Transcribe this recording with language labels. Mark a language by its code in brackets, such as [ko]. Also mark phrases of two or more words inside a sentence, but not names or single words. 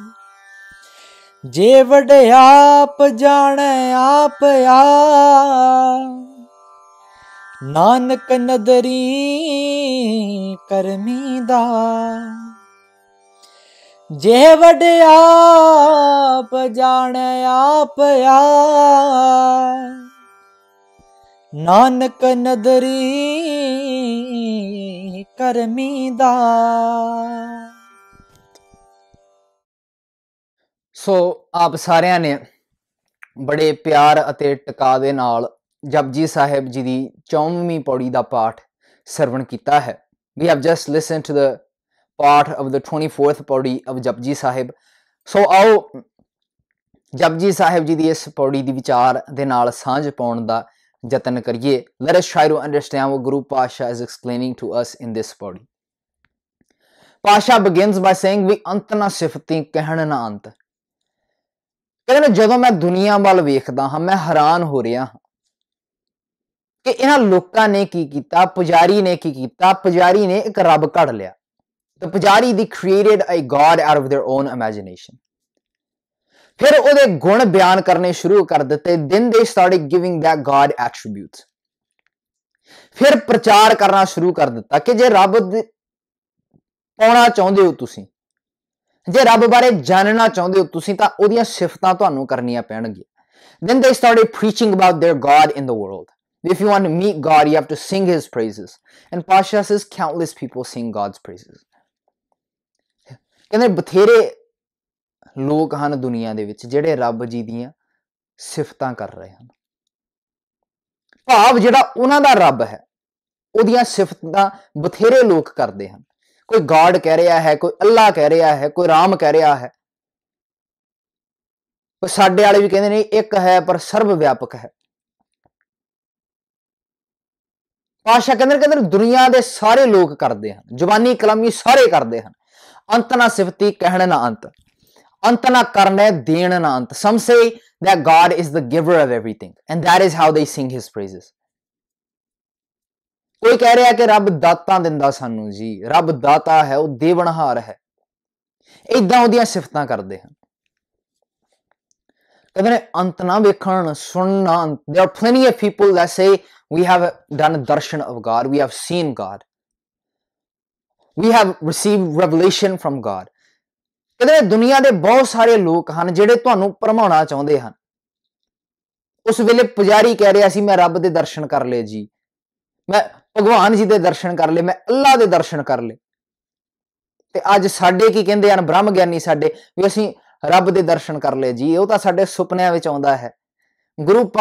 [pa] ਜੇ ਵੱਡ ਆਪ ਜਾਣੇ ਆਪ ਨਾਨਕ ਨਦਰੀ ਕਰਮੀ ਦਾ ਜੇ ਵੱਡ ਆਪ ਜਾਣੇ ਆਪ ਨਾਨਕ ਨਦਰੀ ਕਰਮੀ ਦਾ। ਸੋ ਆਪ ਸਾਰਿਆਂ ਨੇ ਬੜੇ ਪਿਆਰ ਅਤੇ ਟਿਕਾ ਦੇ ਨਾਲ ਜਪਜੀ ਸਾਹਿਬ ਜੀ ਦੀ 54ਵੀਂ ਪੌੜੀ ਦਾ ਪਾਠ ਸਰਵਣ ਕੀਤਾ ਹੈ। [en] We have just listened to the part of the 24th ਪੌੜੀ of ਜਪਜੀ ਸਾਹਿਬ। [pa] ਸੋ ਆਓ ਜਪਜੀ ਸਾਹਿਬ ਜੀ ਦੀ ਇਸ ਪੌੜੀ ਦੀ ਵਿਚਾਰ ਦੇ ਨਾਲ ਸਾਂਝ ਪਾਉਣ ਦਾ ਯਤਨ ਕਰੀਏ। [en] Let us try to understand what Guru Pasha is explaining to us in this ਪੌੜੀ। Pasha begins by saying [pa] ਵੀ ਅੰਤ ਨਾ ਸਿਫਤੀ ਕਹਿਣ ਨਾ ਅੰਤ। ਕਹਿੰਦੇ ਨੇ ਜਦੋਂ ਮੈਂ ਦੁਨੀਆ ਵੱਲ ਵੇਖਦਾ ਹਾਂ ਮੈਂ ਹੈਰਾਨ ਹੋ ਰਿਹਾ ਹਾਂ ਕਿ ਇਹਨਾਂ ਲੋਕਾਂ ਨੇ ਕੀ ਕੀਤਾ। ਪੁਜਾਰੀ ਨੇ ਕੀ ਕੀਤਾ। ਪੁਜਾਰੀ ਨੇ ਇੱਕ ਰੱਬ ਘੜ ਲਿਆ। The ਪੁਜਾਰੀ ਦੀ [en] created a God out of their own imagination। [pa] ਫਿਰ ਉਹਦੇ ਗੁਣ ਬਿਆਨ ਕਰਨੇ ਸ਼ੁਰੂ ਕਰ ਦਿੱਤੇ। [en] Then they started giving that God attributes। [pa] ਫਿਰ ਪ੍ਰਚਾਰ ਕਰਨਾ ਸ਼ੁਰੂ ਕਰ ਦਿੱਤਾ ਕਿ ਜੇ ਰੱਬ ਪਾਉਣਾ ਚਾਹੁੰਦੇ ਹੋ ਤੁਸੀਂ, ਜੇ ਰੱਬ ਬਾਰੇ ਜਾਣਨਾ ਚਾਹੁੰਦੇ ਹੋ ਤੁਸੀਂ ਤਾਂ ਉਹਦੀਆਂ ਸਿਫਤਾਂ ਤੁਹਾਨੂੰ ਕਰਨੀਆਂ ਪੈਣਗੀਆਂ। [en] Then they started preaching about their God in the world। If you want to meet God, you have to sing his praises। And Pasha says countless people sing God's praises। [pa] ਕਹਿੰਦੇ ਬਥੇਰੇ ਲੋਕ ਹਨ ਦੁਨੀਆ ਦੇ ਵਿੱਚ ਜਿਹੜੇ ਰੱਬ ਜੀ ਦੀਆਂ ਸਿਫਤਾਂ ਕਰ ਰਹੇ ਹਨ। ਭਾਵ ਜਿਹੜਾ ਉਹਨਾਂ ਦਾ ਰੱਬ ਹੈ ਉਹਦੀਆਂ ਸਿਫਤਾਂ ਬਥੇਰੇ ਲੋਕ ਕਰਦੇ ਹਨ। ਕੋਈ ਗॉड ਕਹਿ ਰਿਹਾ ਹੈ, ਕੋਈ ਅੱਲਾ ਕਹਿ ਰਿਹਾ ਹੈ, ਕੋਈ ਰਾਮ ਕਹਿ ਰਿਹਾ ਹੈ, ਕੋਈ ਸਾਡੇ ਵਾਲੇ ਵੀ ਕਹਿੰਦੇ ਨੇ ਇੱਕ ਹੈ ਪਰ ਸਰਵ ਵਿਆਪਕ ਹੈ। ਪਾਸ਼ਾ ਕਹਿੰਦੇ ਦੁਨੀਆ ਦੇ ਸਾਰੇ ਲੋਕ ਕਰਦੇ ਹਨ, ਜ਼ੁਬਾਨੀ ਕਲਾਮੀ ਸਾਰੇ ਕਰਦੇ ਹਨ। ਅੰਤ ਨਾ ਸਿਫਤੀ ਕਹਿਣ ਨਾ ਅੰਤ, ਅੰਤ ਨਾ ਕਰਨਾ ਦੇਣ ਨਾ ਅੰਤ। [en] Some say that God is the giver of everything and that is how they sing his praises। [pa] ਕੋਈ ਕਹਿ ਰਿਹਾ ਕਿ ਰੱਬ ਦਾਤਾਂ ਦਿੰਦਾ ਸਾਨੂੰ ਜੀ, ਰੱਬ ਦਾਤਾ ਹੈ, ਉਹ ਦੇਵਨਹਾਰ ਹੈ, ਏਦਾਂ ਉਹਦੀਆਂ ਸਿਫਤਾਂ ਕਰਦੇ ਹਨ। ਕਹਿੰਦੇ ਨੇ ਅੰਤ ਨਾ ਵੇਖਣ ਸੁਣਨਾ। [en] There are plenty of people that say we have done darshan of God, we have seen God, we have received revelation from God। [pa] ਕਹਿੰਦੇ ਦੁਨੀਆ ਦੇ ਬਹੁਤ ਸਾਰੇ ਲੋਕ ਹਨ ਜਿਹੜੇ ਤੁਹਾਨੂੰ ਭਰਮਾਉਣਾ ਚਾਹੁੰਦੇ ਹਨ। ਉਸ ਵੇਲੇ ਪੁਜਾਰੀ ਕਹਿ ਰਿਹਾ ਸੀ ਮੈਂ ਰੱਬ ਦੇ ਦਰਸ਼ਨ ਕਰ ਲਏ ਜੀ, ਮੈਂ ਭਗਵਾਨ ਜੀ ਦੇ ਦਰਸ਼ਨ ਕਰ ਲਏ, ਮੈਂ ਅੱਲਾ ਦੇ ਦਰਸ਼ਨ ਕਰ ਲਏ। ਤੇ ਅੱਜ ਸਾਡੇ ਕੀ ਕਹਿੰਦੇ ਹਨ ਬ੍ਰਹਮ ਗਿਆਨੀ ਸਾਡੇ ਵੀ ਅਸੀਂ ਰੱਬ ਦੇ ਦਰਸ਼ਨ ਕਰ ਲਏ ਜੀ, ਉਹ ਤਾਂ ਸਾਡੇ ਸੁਪਨਿਆਂ ਵਿੱਚ ਆਉਂਦਾ ਹੈ।